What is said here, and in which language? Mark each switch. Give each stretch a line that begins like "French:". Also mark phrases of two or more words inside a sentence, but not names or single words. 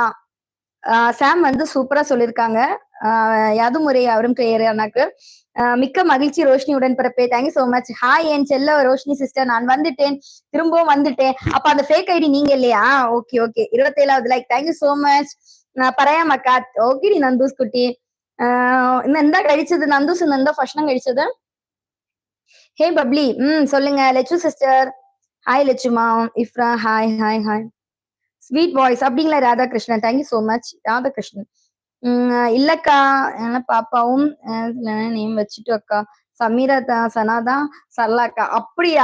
Tamil: சாம் வந்து சூப்பரா சொல்லியிருக்காங்க. யாதுமுறை அவரும் பெயர் எனக்கு. மிக்க மகிழ்ச்சி ரோஷினி உடன் பிறப்பே.
English: thank you so much.
Tamil: ஹாய் என் செல்ல ரோஷினி சிஸ்டர், நான் வந்துட்டேன். திரும்பவும் வந்துட்டேன். அப்ப அந்த
English: fake ID
Tamil: நீங்க இல்லையா?
English: okay okay.
Tamil: 27வது லைக்.
English: thank you so much.
Tamil: பரையாம் அக்கா. ஓகே நந்தூஸ் குட்டி.
Malayalam: എന്താ കഴിച്ചത്? നന്ദൂസ് ഇന്ന് എന്താ ഭക്ഷണം കഴിച്ചത്?
Tamil: ஹே பப்ளி. சொல்லுங்க லெச்சு சிஸ்டர். ஹாய் லெச்சுமா. இஃப்ரா ஹாய் ஹாய் ஹாய்.
English: sweet voice
Tamil: அப்படிங்களா ராதாகிருஷ்ணன்?
English: thank you so much
Tamil: ராதாகிருஷ்ணன். இல்லக்கா என்ன பாப்பாவும் நேம் வச்சுட்டு அக்கா. சமீரா தான் சனாதான் சரளா அக்கா. அப்படியா?